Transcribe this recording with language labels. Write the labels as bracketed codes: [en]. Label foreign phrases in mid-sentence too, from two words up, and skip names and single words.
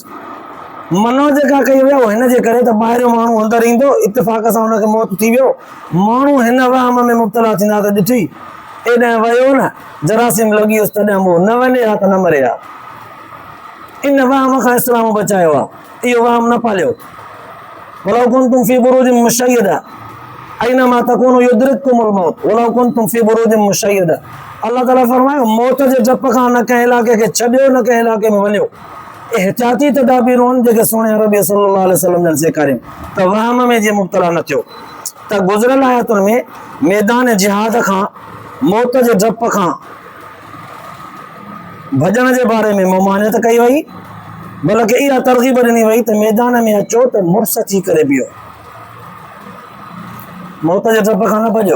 [sd] मनो जेका कई वियो हिन जे करे त ॿाहिरियों माण्हू अंदरि ईंदो इत्तेफ़ाक़ सां हुनखे मौत थी वियो माण्हू हिन वहम में मुब्तला थींदा त ॾिठी एॾां वियो न जरासीम लॻी वियुसि तॾहिं उहो न वञे हा त न मरे हा। इन वहम खां इस्लाम बचायो आहे इहो वहम न पालियो। [ar] ولو كنتم في بروج مشيدة أينما تكونوا يدرككم الموت ولو كنتم في بروج مشيدة. الله تعالى [sd] फरमायो मौत जे डप खां न कंहिं इलाइक़े खे छॾियो न कंहिं इलाइक़े में वञो। एहतियाती तदाबीरूं आहिनि जेके सोणे अरबी [ar] صلى الله عليه وسلم [sd] जन सेखारियूं त वहम में जीअं मुब्तला न थियो। त गुज़िरियल आयतुनि में मैदान जिहाद खां मौत जे डप खां भॼण जे बारे में ममानियत कई वई बल्कि इहा तरग़ीब ॾिनी वई त मैदान में अचो त मुड़ुस थी करे बीहो मौत जे डप खां न भॼो।